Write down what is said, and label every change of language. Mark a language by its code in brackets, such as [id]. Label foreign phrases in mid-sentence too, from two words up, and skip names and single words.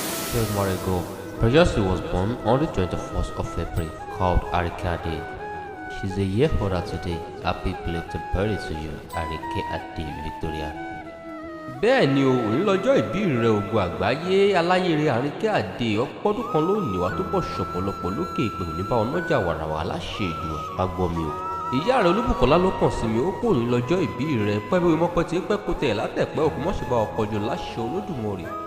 [en] Twelve months ago, Precious was born on the twenty-first of April, called Arike Ade. She's a year older today. Happy belated birthday to you, Arike Ade Victoria. [yo] Bẹ́ẹ̀ ni o, òní lọ́jọ́ ìbí rẹ, ògo àgbáyé, aláyé rẹ, Àríkẹ́ Àdé, ọpọ́dún kan lónìí, wàá túbọ̀ ṣọ̀pọ̀lọpọ̀ lókè èpè, òní bá ọ̀nàjà wàràwà láṣẹ Èdùà, wá gbọ́ mi o. Ìyá rẹ Olúbùkọ́lá ló kàn sí mi, ó kò ní lọ́jọ́ ìbí rẹ, pẹ́ bí mo pẹ́ tí pẹ́ kó tẹ̀ látẹ̀pẹ́ òkú mọ́ ṣe bá ọkọ̀ jù láṣẹ Olódùmarè.